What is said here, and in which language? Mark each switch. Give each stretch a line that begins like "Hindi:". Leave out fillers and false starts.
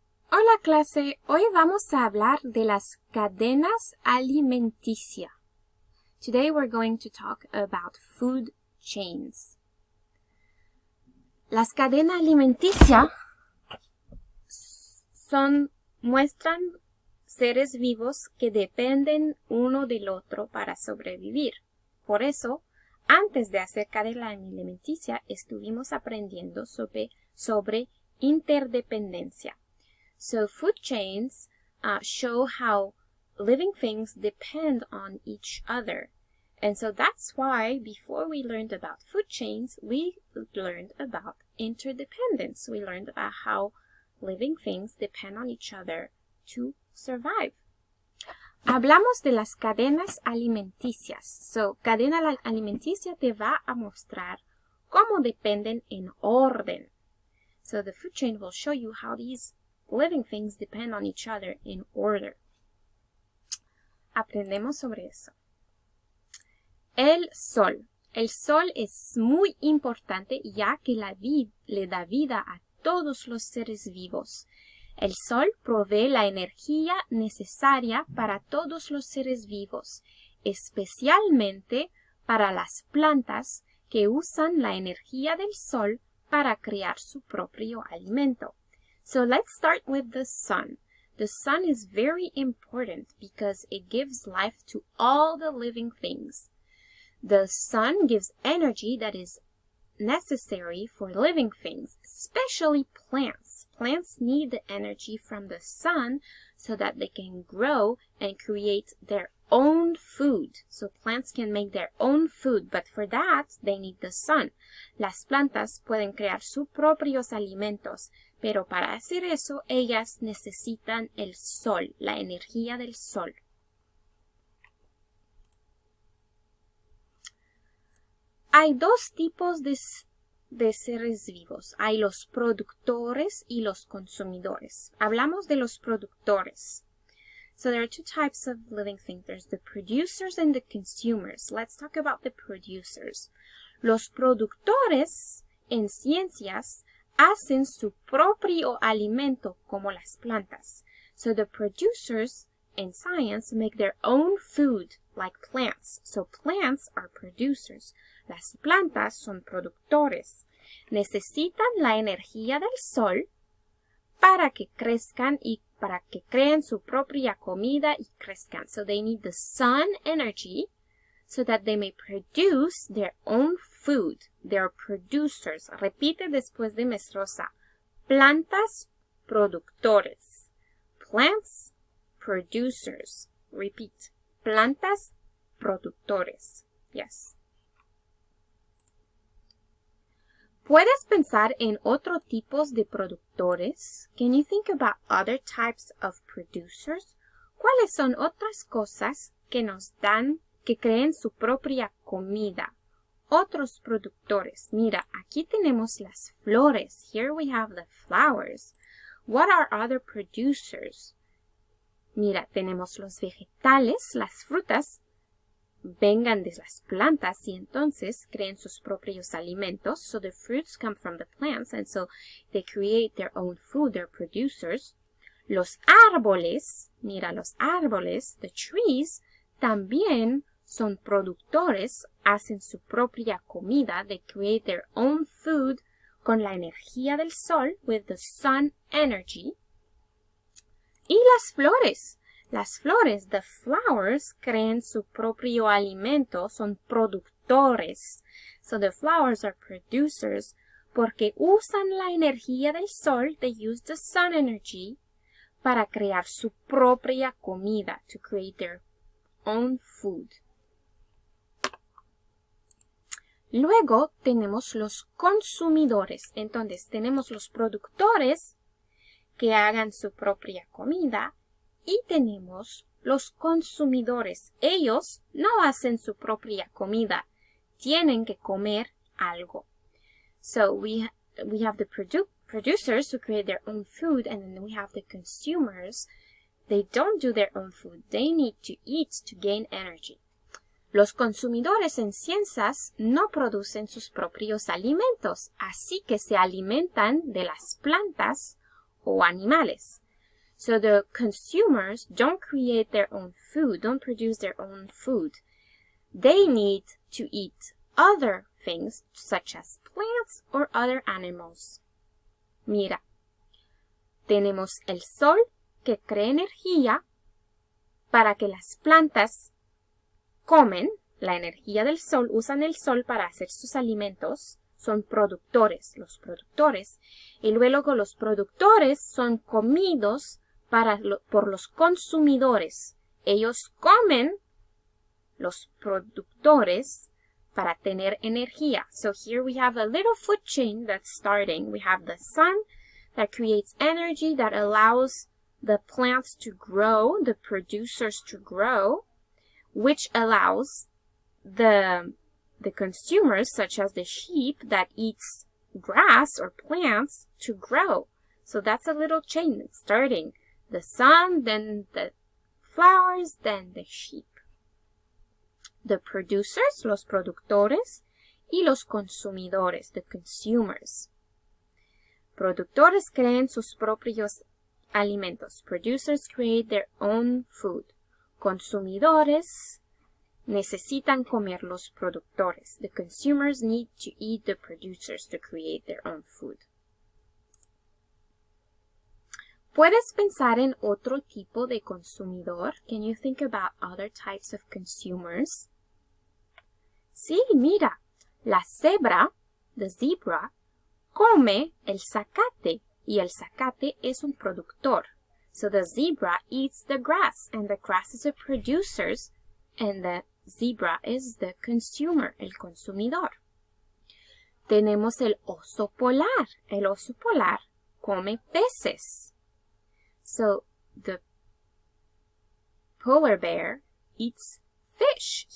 Spanish: Hola clase, hoy vamos a hablar de las cadenas alimenticias.
English: Today we're going to talk about food chains.
Spanish: Las cadenas alimenticias muestran seres vivos que dependen uno del otro para sobrevivir. Por eso, antes de hacer cadena alimenticia, estuvimos aprendiendo sobre interdependencia.
English: So food chains show how living things depend on each other. And so that's why before we learned about food chains, we learned about interdependence. We learned about how living things depend on each other to survive.
Spanish: Hablamos de las cadenas alimenticias. So, cadena alimenticia te va a mostrar cómo dependen en orden.
English: So the food chain will show you how these living things depend on each other in order.
Spanish: Aprendemos sobre eso. El sol. El sol es muy importante ya que le da vida a todos los seres vivos. El sol provee la energía necesaria para todos los seres vivos, especialmente para las plantas que usan la energía del sol para crear su propio alimento.
English: So let's start with the sun. The sun is very important because it gives life to all the living things. The sun gives energy that is necessary for living things, especially plants. Plants need the energy from the sun so that they can grow and create their own food. So plants can make their own food, but for that they need the sun.
Spanish: Las plantas pueden crear sus propios alimentos, pero para hacer eso ellas necesitan el sol, la energía del sol. Hay dos tipos de seres vivos. Hay los productores y los consumidores. Hablamos de los productores.
English: So there are two types of living things. There's the producers and the consumers. Let's talk about the producers.
Spanish: Los productores en ciencias hacen su propio alimento como las plantas.
English: So the producers in science make their own food like plants. So plants are producers.
Spanish: Las plantas son productores. Necesitan la energía del sol para que crezcan y para que creen su propia comida y crezcan.
English: So they need the sun energy so that they may produce their own food. They're producers.
Spanish: Repite después de Mesrosa. Plantas, productores.
English: Plants, producers. Repeat.
Spanish: Plantas, productores. Yes. ¿Puedes pensar en otros tipos de productores?
English: Can you think about other types of producers?
Spanish: ¿Cuáles son otras cosas que nos dan, que creen su propia comida? Otros productores. Mira, aquí tenemos las flores.
English: Here we have the flowers. What are other producers?
Spanish: Mira, tenemos los vegetales, las frutas, vengan de las plantas y entonces creen sus propios alimentos.
English: So the fruits come from the plants and so they create their own food, they're producers.
Spanish: Los árboles, mira, los árboles,
English: the trees,
Spanish: también son productores, hacen su propia comida,
English: they create their own food
Spanish: con la energía del sol,
English: with the sun energy.
Spanish: Y las flores. Las flores,
English: the flowers,
Spanish: crean su propio alimento, son productores.
English: So the flowers are producers
Spanish: porque usan la energía del sol,
English: they use the sun energy,
Spanish: para crear su propia comida,
English: to create their own food.
Spanish: Luego tenemos los consumidores. Entonces tenemos los productores que hagan su propia comida. Y tenemos los consumidores. Ellos no hacen su propia comida. Tienen que comer algo.
English: So we have the producers who create their own food, and then we have the consumers. They don't do their own food. They need to eat to gain energy.
Spanish: Los consumidores en ciencias no producen sus propios alimentos, así que se alimentan de las plantas o animales.
English: So the consumers don't create their own food, don't produce their own food. They need to eat other things such as plants or other animals.
Spanish: Mira, tenemos el sol que crea energía para que las plantas comen la energía del sol, usan el sol para hacer sus alimentos, son productores, los productores, y luego los productores son comidos por los consumidores. Ellos comen los productores para tener energía.
English: So here we have a little food chain that's starting. We have the sun that creates energy that allows the plants to grow, the producers to grow, which allows the consumers, such as the sheep that eats grass or plants, to grow. So that's a little chain that's starting. The sun, then the flowers, then the sheep. The producers,
Spanish: los productores, y los consumidores,
English: the consumers.
Spanish: Productores crean sus propios alimentos.
English: Producers create their own food.
Spanish: Consumidores necesitan comer los productores.
English: The consumers need to eat the producers to create their own food.
Spanish: ¿Puedes pensar en otro tipo de consumidor?
English: Can you think about other types of consumers?
Spanish: Sí, mira, la cebra,
English: the zebra,
Spanish: come el zacate, y el zacate es un productor.
English: So the zebra eats the grass, and the grass is a producer, and the zebra is the consumer,
Spanish: el consumidor. Tenemos el oso polar. El oso polar come peces.
English: So the polar bear eats fish.